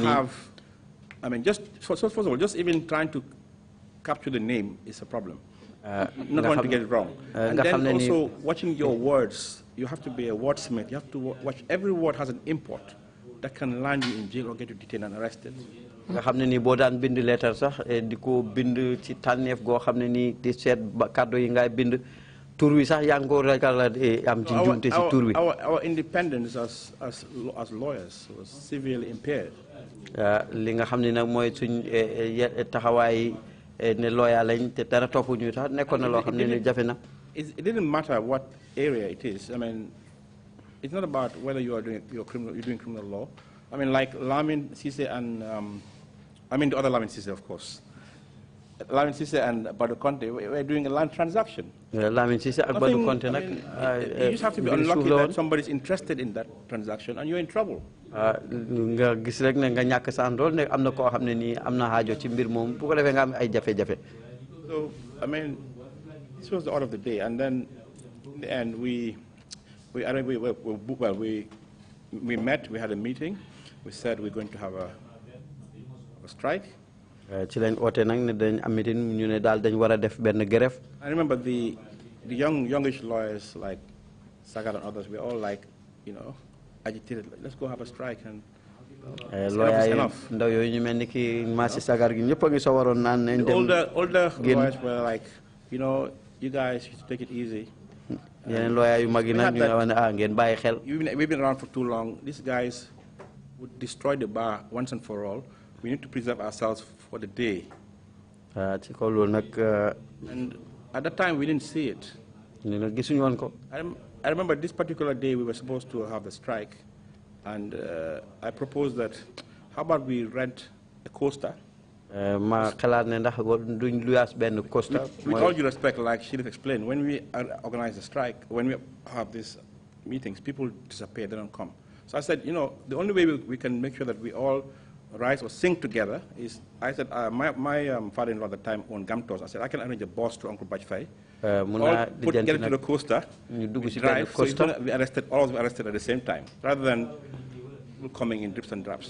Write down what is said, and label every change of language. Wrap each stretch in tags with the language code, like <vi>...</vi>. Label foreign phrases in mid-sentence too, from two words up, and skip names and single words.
<en>have, I mean, first of all, just even trying to capture the name is a problem. Not wanting to get it wrong. And then also watching your words, you have to be a wordsmith. You have to watch every word has an import that can land you in jail or get you detained and arrested.</en> <wo>Nga xam ne ni boo daan bind letter sax di ko bind ci tànneef goo xam ne ni di seet kàddu yi ngay bind tur wi sax yaa ngi ko ragal am ci njuumte ci tur wi.</wo> <en>Our independence as lawyers was severely impaired.</en> <wo>Li nga xam ne nag mooy suñ taxawaay ne lawyer lañ te dara topp ñu sax nekkoon na loo xam ne ni jafe na.</wo> <en>It didn't matter what area it is. I mean, it's not about whether you're doing criminal law. I mean, like Lamin Sise and I mean the other Lamin Sise, of course. Lamin Sise and Badu Conte were doing a land transaction. Lamin Sise and Badu Conte. You just have to be unlucky that somebody's interested in that transaction and you're in trouble.</en> <wo>Nga gis rek ne nga ñàkk sa àndool ne am na koo xam ne nii am na aajo ci mbir moom bu ko defee nga am ay jafe-jafe.</wo> <en>So I mean, this was the order of the day, and then in the end we met. We had a meeting. We said we're going to have a strike.</en> <wo>Ci lañ oote nag ne dañ am meeting ñu ne daal dañ war a def benn grève.</wo> <en>I remember the youngish lawyers like Sagar and others were all like, you know, agitated. Let's go have a strike and.</en> <wo>Lawyer ndaw yooyu ñu mel ni ki Massi Sagar gi ñëpp a ngi sawaroon naan nañ dem.</wo> <en>Older lawyers were like, you know, you guys should take it easy.</en> <wo>Yeneen lawyer yu mag yi nag ñu ne woon ngeen bàyyi xel.</wo> <en>We've been around for too long. These guys would destroy the bar once and for all. We need to preserve ourselves for the day.</en> <wo>Ci kaw loolu nag.</wo> <en>And at that time we didn't see it.</en> <wo>ñu ne gisuñu woon ko.</wo> <en>I remember this particular day we were supposed to have the strike, and I proposed that, how about we rent a coaster?</en> <wo>Ma xalaat ne ndax duñ luyaas benn coaster.</wo> <en>With all due respect, like Shirif explained, when we organize a strike, when we have these meetings, people disappear, they don't come. So I said, you know, the only way we can make sure that we all rise or sing together is, I said, my father-in-law at the time owned Gamtos. I said, I can arrange a bus to Uncle Bajfai. Get into the coaster, drive, so it's going to be arrested, all of us arrested at the same time, rather than people coming in drips and drops.</en>